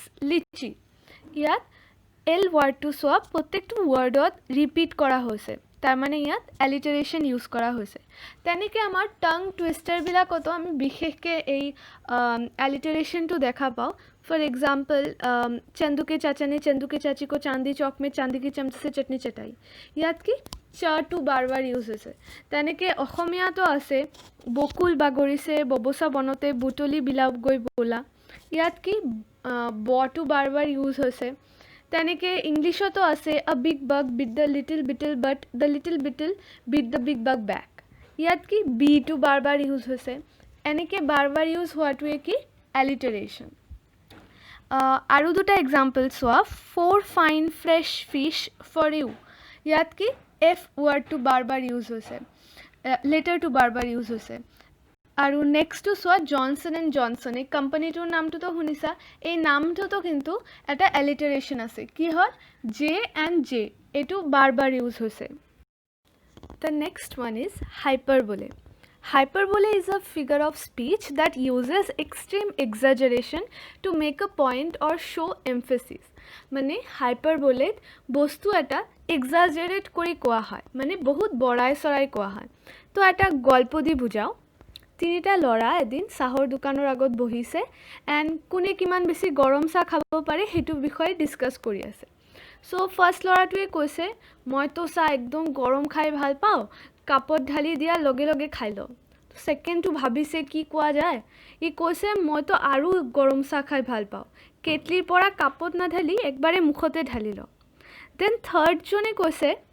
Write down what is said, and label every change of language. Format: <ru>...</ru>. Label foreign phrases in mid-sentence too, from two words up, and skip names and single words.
<as>লিচি ইয়াত এল ৱাৰ্ডটো চোৱা প্ৰত্যেকটো ৱৰ্ডত ৰিপিট কৰা হৈছে তাৰমানে ইয়াত এলিটাৰেশ্যন ইউজ কৰা হৈছে তেনেকৈ আমাৰ টাং টুইষ্টাৰবিলাকতো আমি বিশেষকৈ এই এলিটাৰেশ্যনটো দেখা পাওঁ</as> <en>for example</en> <hi>चंदू के चाचा ने चंदू के चाची को चांदी चौक में चांदी की चम्मच से चटनी चटाई</hi> <as>ইয়াত কি চটো বাৰ ইউজ হৈছে তেনেকৈ অসমীয়াতো আছে বকুল বাগৰিছে ববচা বনতে বুটলি বিলাপ গৈ বোলা ইয়াত কি বটো বাৰ ইউজ হৈছে তেনেকৈ ইংলিছতো আছে</as> <en>a big bug bit the little beetle but the little beetle bit the big bug back</en> <as>ইয়াত কি বিটো বাৰ ইউজ হৈছে এনেকৈ বাৰ ইউজ হোৱাটোৱে কি এলিটাৰেশ্যন আৰু দুটা এক্সাম্পল চোৱা</as> <en>four fine fresh fish for you</en> <as>ইয়াত কি এফ ৱৰ্ডটো বাৰ ইউজ হৈছে লেটাৰটো বাৰ ইউজ হৈছে আৰু নেক্সটটো চোৱা জনছন এণ্ড জনছন এই কোম্পানীটোৰ নামটোতো শুনিছা এই নামটোতো কিন্তু এটা এলিটাৰেশ্যন আছে কি হ'ল জে এণ্ড জে এইটো বাৰ ইউজ হৈছে</as> <en>the next one is hyperbole Hyperbole is a figure of speech that uses extreme exaggeration to make a point or show emphasis.</en> <as>মানে hyperbole বস্তু এটা exaggerate কৰি কোৱা হয় মানে বহুত বঢ়াই চৰাই কোৱা হয় তো এটা গল্প দি বুজাও তিনিটা ল'ৰা এদিন চাহৰ দোকানৰ আগত বহিছে এণ্ড কোনে কিমান বেছি গৰম চাহ খাব পাৰে সেইটো বিষয়ে ডিছকাছ কৰি আছে চ' ফাৰ্ষ্ট ল'ৰাটোৱে কৈছে মইতো চাহ একদম গৰম খাই ভাল পাওঁ কাপত ঢালি দিয়া লগে লগে খাই লওঁ ছেকেণ্ডটো ভাবিছে কি কোৱা যায় ই কৈছে মইতো আৰু গৰম চাহ খাই ভাল পাওঁ কেটলিৰ পৰা কাপত নাঢালি একবাৰে মুখতে ঢালি লওঁ দেন থাৰ্ডজনে কৈছে</as>